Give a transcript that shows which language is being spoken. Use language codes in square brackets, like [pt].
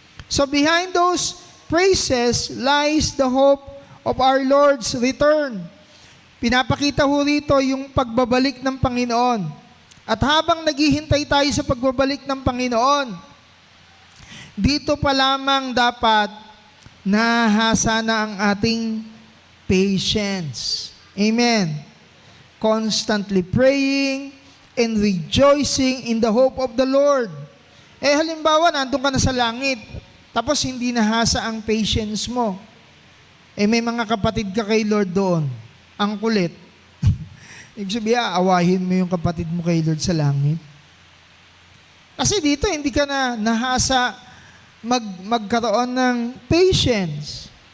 [en] So behind those praises lies the hope of our Lord's return. [tl] Pinapakita ho rito yung pagbabalik ng Panginoon. At habang naghihintay tayo sa pagbabalik ng Panginoon, dito pa lamang dapat nahasa na ang ating patience. Amen. [en] Constantly praying and rejoicing in the hope of the Lord. [tl] Halimbawa, nandun ka na sa langit, tapos hindi nahasa ang patience mo. May mga kapatid ka kay Lord doon. Ang kulit. Ibig sabihin, aawahin mo yung kapatid mo kay Lord sa langit. Kasi dito, hindi ka na nahasa magkaroon ng patience.